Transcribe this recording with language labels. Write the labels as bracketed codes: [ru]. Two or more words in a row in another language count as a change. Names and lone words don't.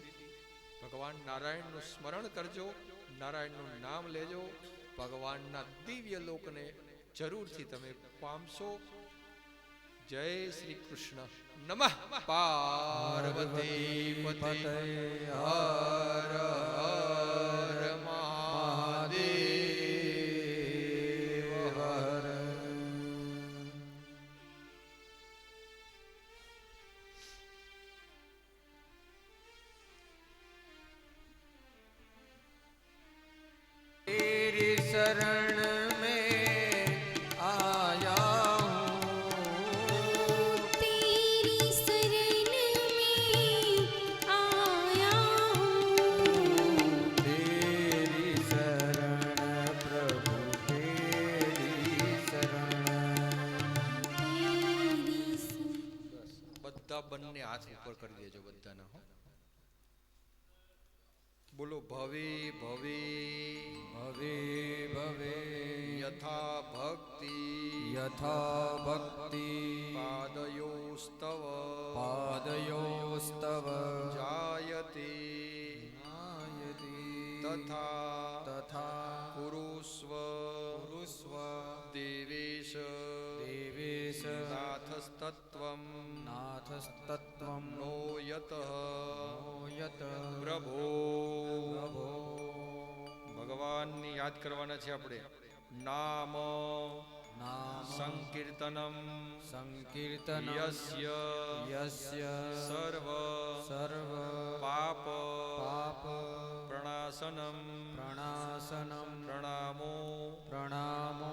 [gu] ભગવાન નારાયણનું સ્મરણ કરજો, નારાયણનું નામ લેજો, ભગવાનના દિવ્ય લોકને જરૂરથી તમે પામશો. જય શ્રી કૃષ્ણ. [sa] નમઃ પાર્વતી પતે હર હર મહાદેવ હર. [hi] तेरी शरण में आया हूँ, तेरी शरण में आया हूँ, तेरी शरण प्रभु तेरी शरण. तेरी शरण. [gu] બધા બંને હાથ ઉપર કરી દેજો બધાના. હો, બોલો [sa] ભવે ભવે भवे भवे યથા ભક્તિ यथा भक्ति પાદયોસ્તવ पादयोस्तव જાયતે नायति તથા तथा કુરુસ્વ कुरुस्व દેવેશ देवेश નાથસ્તત્વં नाथस्तत्त्वं નો યતઃ यत પ્રભો. प्रभो. [gu] ભગવાનની યાદ કરવાના છે આપણે. [sa] નામ नाम સંકીર્તનમ संकीर्तनं યસ્ય यस्य સર્વ सर्व પાપ पाप પ્રણાશનમ प्रणाशनं પ્રણામો प्रणामो